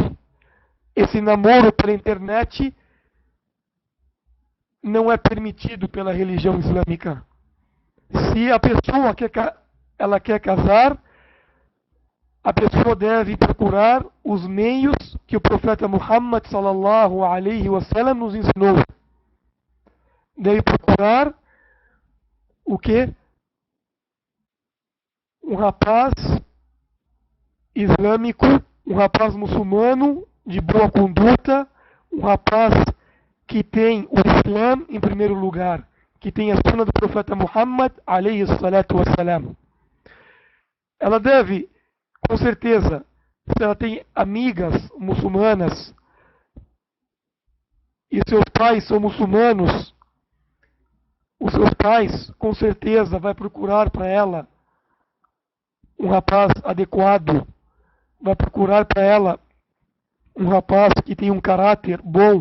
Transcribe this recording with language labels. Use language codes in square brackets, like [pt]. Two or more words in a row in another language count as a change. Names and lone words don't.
[pt] Esse namoro pela internet não é permitido pela religião islâmica. Se a pessoa ela quer casar, a pessoa deve procurar os meios que o profeta Muhammad [ar] صلى الله عليه وسلم [pt] nos ensinou. Deve procurar o que? Um rapaz islâmico, um rapaz muçulmano de boa conduta, um rapaz que tem o Islã em primeiro lugar, que tem a sunna do profeta Muhammad [ar] عليه الصلاة والسلام. [pt] Ela deve, com certeza, se ela tem amigas muçulmanas e seus pais são muçulmanos, os seus pais com certeza vai procurar para ela um rapaz adequado, vai procurar para ela um rapaz que tem um caráter bom.